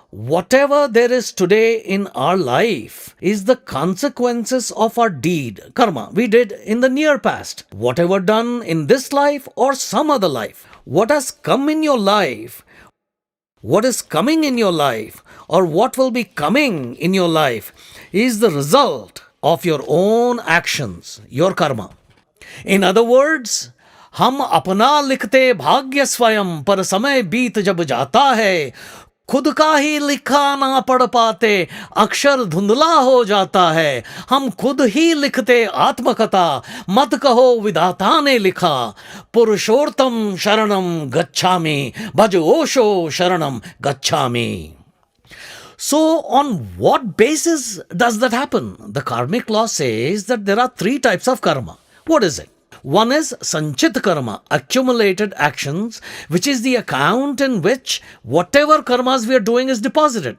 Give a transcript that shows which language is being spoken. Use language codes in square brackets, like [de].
[en] Whatever there is today in our life is the consequences of our deed, karma, we did in the near past. Whatever done in this life or some other life. What has come in your life, what is coming in your life, or what will be coming in your life is the result of your own actions, your karma. In other words, [hi] हम अपना लिखते भाग्य स्वयं पर समय बीत जब जाता है खुद का ही लिखा ना पढ़ पाते अक्षर धुंधला हो जाता है हम खुद ही लिखते आत्मकथा मत कहो विधाता ने लिखा पुरुषोत्तम शरणम गच्छामि भज ओशो शरणम गच्छामि. [en] So on what basis does that happen? The karmic law says that there are three types of karma. What is it? One is sanchit karma, accumulated actions, which is the account in which whatever karmas we are doing is deposited.